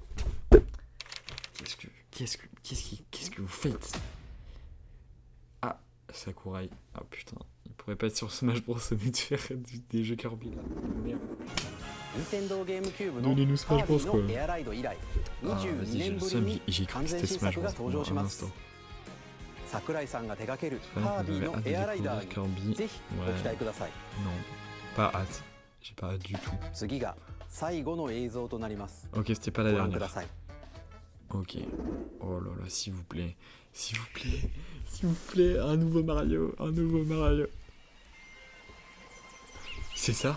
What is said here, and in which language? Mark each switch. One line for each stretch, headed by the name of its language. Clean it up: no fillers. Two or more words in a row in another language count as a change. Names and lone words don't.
French: Qu'est-ce que vous faites? Ah, Sakurai. Ah putain, il pourrait pas être sur Smash Bros mais de faire des jeux Kirby là. Merde. Donnez-nous Smash Bros quoi. Ah vas-y, j'ai le seum, j'ai cru que c'était Smash Bros pendant un instant.
Japanese: Sakurai-sanが手掛けるカービィのエアライダーにぜひご期待ください。
French: Non, pas hâte. J'ai pas hâte du tout. Ok, c'était pas la dernière. Ok. Oh là là, s'il vous plaît, un nouveau Mario. C'est ça?